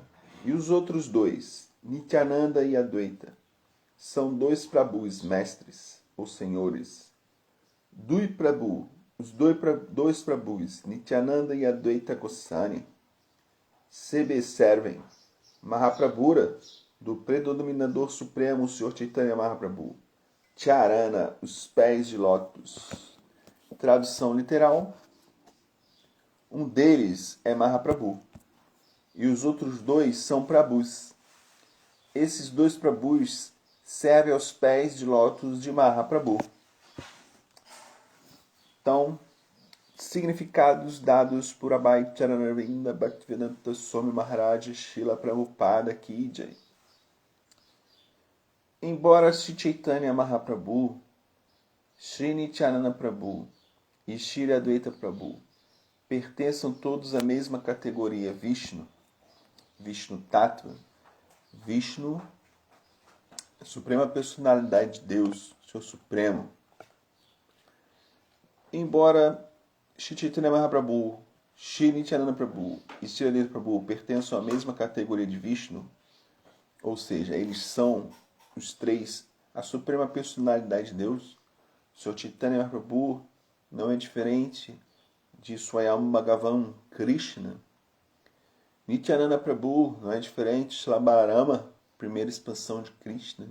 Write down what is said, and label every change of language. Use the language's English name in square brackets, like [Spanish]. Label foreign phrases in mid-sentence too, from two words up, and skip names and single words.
[Portuguese] E os outros dois, Nityananda e Advaita, são dois Prabhus, mestres ou senhores. [Bangla] Dui Prabhu, [Portuguese] os dois Prabhus, Nityananda e Advaita Goswami, se servem Mahaprabhura, do predominador supremo, o Sr. Chaitanya Mahaprabhu. Charana, os pés de lótus. Tradução literal: um deles é Mahaprabhu e os outros dois são Prabhus. Esses dois Prabhus servem aos pés de lótus de Mahaprabhu. Então, significados dados por Abhay Charanarvinda Bhaktivedanta Swami Maharaj Srila Prabhupada [Bangla] Ki Jai. [Portuguese] Embora Sri Chaitanya Mahaprabhu, Sri Nityananda Prabhu e Sri Advaita Prabhu pertençam todos à mesma categoria Vishnu, Vishnu Tattva, Vishnu, a suprema personalidade de Deus, Senhor Supremo. Embora Sri Chaitanya Mahaprabhu, Sri Nityananda Prabhu e Sri Advaita Prabhu pertençam à mesma categoria de Vishnu, ou seja, eles são os três a suprema personalidade de Deus, Sr. Chaitanya Mahaprabhu não é diferente de Swayam Bhagavan Krishna. Nityananda Prabhu não é diferente de Srila Balarama, primeira expansão de Krishna.